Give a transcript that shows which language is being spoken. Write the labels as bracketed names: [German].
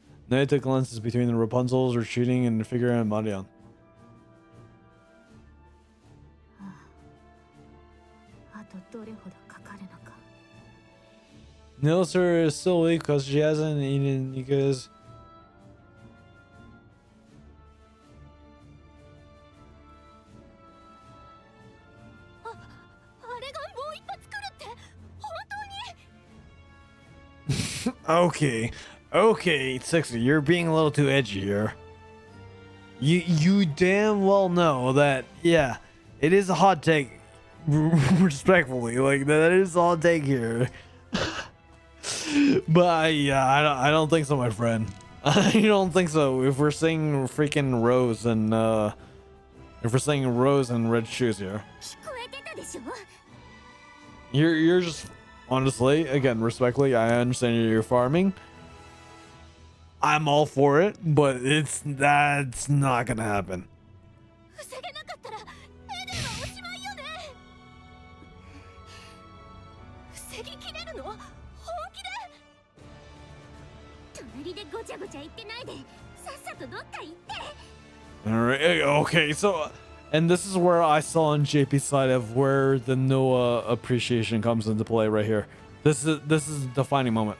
[English] Naita glances between the Rapunzels retreating and figure out Marion. [Japanese] あとどれほどかかるのか。 [English] Nilser is still weak because she hasn't eaten because [Japanese] あれがもう一発来るって本当に。 [English] Okay, Sexy, you're being a little too edgy here. You damn well know that, yeah, it is a hot take. Respectfully, like that is a hot take here. But yeah, I don't think so, my friend. I don't think so. If we're saying freaking Rose and if we're saying Rose and red shoes here, [Japanese] 聞こえてたでしょ。 [English] you're just honestly, again, respectfully, I understand you're farming. I'm all for it, but that's not gonna happen. [Japanese] 防げなかったらエデンはおしまいよね。防ぎきれるの？本気で？隣でごちゃごちゃ言ってないでさっさとどっか行って。 [English] All right, okay, so, and this is where I saw on JP's side of where the Noah appreciation comes into play right here. This is a defining moment.